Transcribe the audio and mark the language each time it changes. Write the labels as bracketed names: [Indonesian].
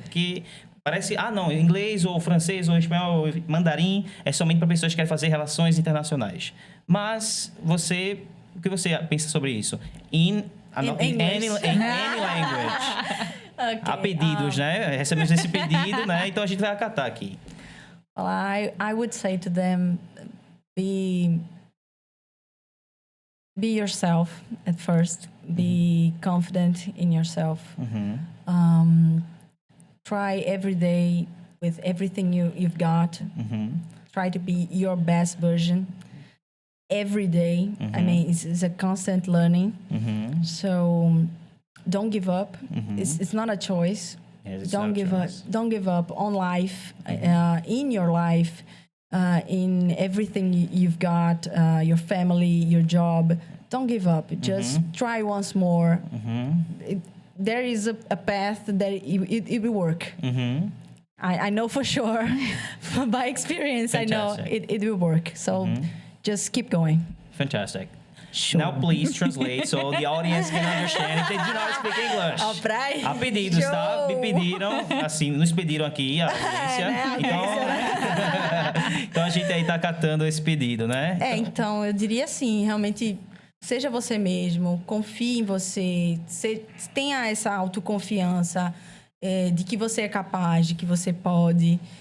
[Portuguese] Porque parece... não, inglês ou francês ou espanhol ou mandarim é somente para pessoas que querem fazer relações internacionais. Mas o que você pensa sobre isso? [English] In any language. Okay. [Portuguese] Há pedidos, né? Recebemos esse pedido, né? Então a gente vai acatar aqui. [English] Well, I would say to them, be yourself at first. Be confident in yourself. Try every day with everything you've got. Try to be your best version every day. I mean, it's a constant learning. So don't give up. It's not a choice. Yes, Don't give up on life, in your life, in everything you've got, your family, your job. Don't give up. Just try once more. There is a path that it will work. I know for sure. By experience, Fantastic. I know it will work. So just keep going. Fantastic. [Portuguese] Show. [English] Now, please translate so the audience can understand if they do not speak English. Alright. [Portuguese] Há pedidos, tá? Me pediram, assim, nos pediram aqui, a audiência. Então a gente aí tá acatando esse pedido, né? Então, eu diria assim, realmente, seja você mesmo, confie em você, tenha essa autoconfiança de que você é capaz, de que você pode.